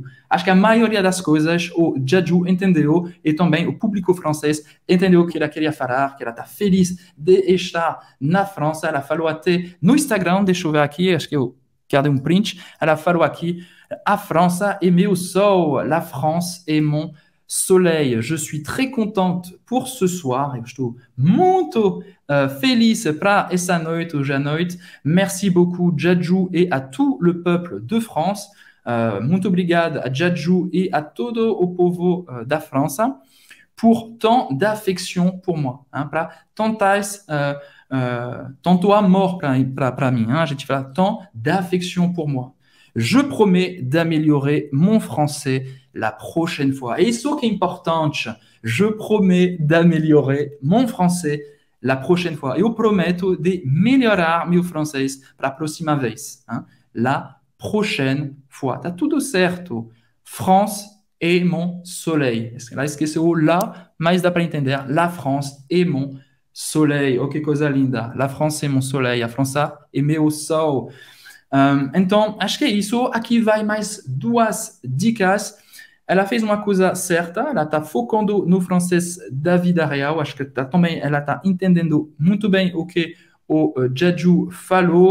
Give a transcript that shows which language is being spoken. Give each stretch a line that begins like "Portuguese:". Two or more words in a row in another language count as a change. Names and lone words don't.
Portuguese: Acho que a maioria das coisas o Jaju entendeu, e também o público francês entendeu o que ela queria falar, que ela está feliz de estar na França. Ela falou até no Instagram, deixa eu ver aqui, acho que eu guardei um print, ela falou aqui, a França est meu sol,
French: la France est mon soleil. Je suis très contente pour ce soir.
Portuguese: Eu estou muito feliz para essa noite, hoje à noite.
French: Merci beaucoup, Jaju, et à tout le peuple de France.
Portuguese: Muito obrigado a Jaju
French: et à
Portuguese: todo o povo da França
French: pour tant d'affection pour moi.
Portuguese: Para tanto amor para mim. A gente fala
French: tant d'affection pour moi. Je promets d'améliorer mon français la prochaine fois.
Portuguese: Et isso que é importante.
French: Je promets d'améliorer mon français la prochaine fois.
Portuguese: Eu prometo de melhorar meu francês para a próxima vez.
French: La prochaine fois.
Portuguese: Tá tudo certo.
French: France est mon soleil.
Portuguese: Ela esqueceu o lá, mas dá para entender.
French: La France est mon soleil.
Portuguese: Oh, que coisa linda.
French: La France est mon soleil.
Portuguese: A França é meu sol. Então, acho que é isso. Aqui vai mais duas dicas. Ela fez uma coisa certa, ela está focando no francês da vida real. Acho que também ela está entendendo muito bem o que o Jaju falou.